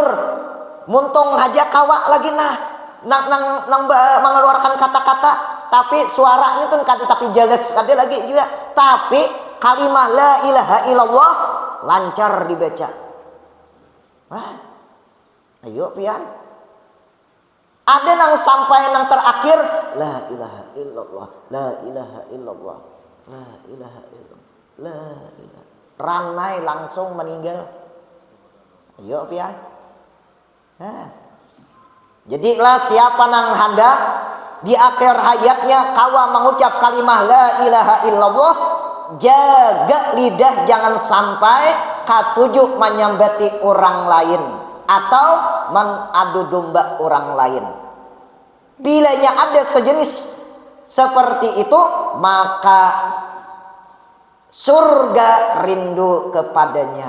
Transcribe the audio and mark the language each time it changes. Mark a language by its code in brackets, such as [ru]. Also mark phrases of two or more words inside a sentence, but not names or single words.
[bjn] Muntung aja kawa lagi nang mengeluarkan kata-kata, tapi suaranya tuh kada tapi jelas kada lagi juga. Tapi kalimah [ar] la ilaha illallah [bjn] lancar dibaca. Wah, ayo pian. Ada nang sampai nang terakhir [ar] la ilaha illallah, la ilaha [bjn] illallah, la ilaha illallah, la ilaha. Ranai langsung meninggal. Ayo pian. Nah. Jadilah siapa nang hendak di akhir hayatnya kawa mengucap kalimah [ar] la ilaha illallah, [bjn] jaga lidah jangan sampai katuju menyambati orang lain atau mengadu domba orang lain. Bilanya ada sejenis seperti itu, maka surga rindu kepadanya.